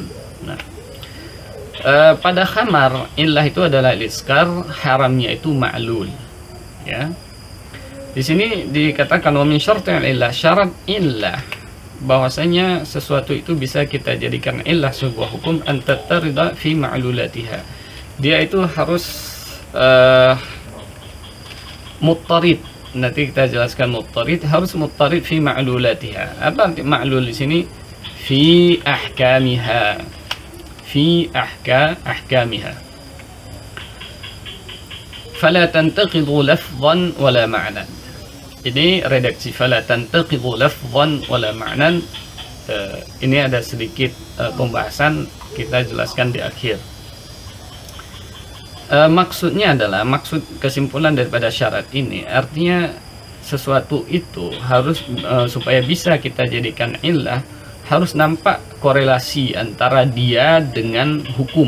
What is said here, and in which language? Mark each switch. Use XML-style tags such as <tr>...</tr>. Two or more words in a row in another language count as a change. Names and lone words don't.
<id>Nah, pada khamar illah itu adalah iskar, haramnya itu ma'lul. Ya, di sini dikatakan</id> <ar>ومن شرط العلة,</ar> <id>syarat illah bahwasanya sesuatu itu bisa kita jadikan illah sebuah hukum,</id> <ar>أن تطرد في معلولاتها.</ar> <id>Dia itu harus muttarid. Nanti kita jelaskan muttarid, harus</id> <ar>مطرد في معلولاتها.</ar> <id>Apa arti ma'lul di sini?</id> <ar>في أحكامها. في أحكامها. فلا تنتقض لفظا ولا معنى.</ar> <id>Ini redaksi</id> <ar>فلا تنتقض لفظا ولا معنى.</ar> <id>Ini ada sedikit pembahasan, kita jelaskan di akhir. Maksudnya adalah, maksud kesimpulan daripada syarat ini, artinya sesuatu itu harus supaya bisa kita jadikan illah, harus nampak korelasi antara dia dengan hukum.</id>